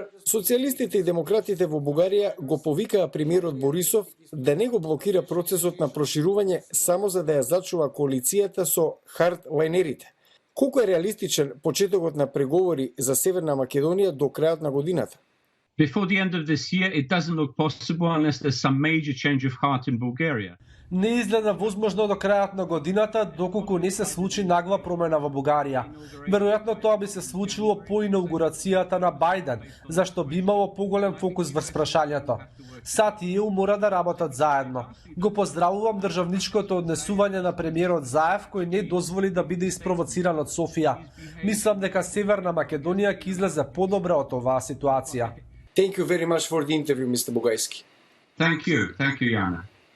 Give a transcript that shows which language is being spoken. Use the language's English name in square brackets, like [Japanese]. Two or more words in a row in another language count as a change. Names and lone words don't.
[Macedonian] Социјалистите и демократите во Бугарија го повикаа премиерот Борисов да не го блокира процесот на проширување само за да ја зачува коалицијата со хардлайнерите. Колку е реалистичен почетокот на преговори за Северна Македонија до крајот на годината? [English] Before the end of this year, it doesn't look possible unless there's some major change of heart in Bulgaria. [Macedonian] Не изгледа возможно до крајот на годината доколку не се случи нагла промена во Бугарија. Веројатно тоа би се случило по инаугурацијата на Бајден, зашто би имало поголем фокус врз прашањето. САД и ЕУ мора да работат заедно. Го поздравувам државничкото однесување на премиерот Заев кој не дозволи да биде испровоциран од Софија. Мислам дека Северна Македонија ќе излезе подобра од оваа ситуација. [English] Thank you very much for the interview, Mr. Bugaјски. Thank you, Jana.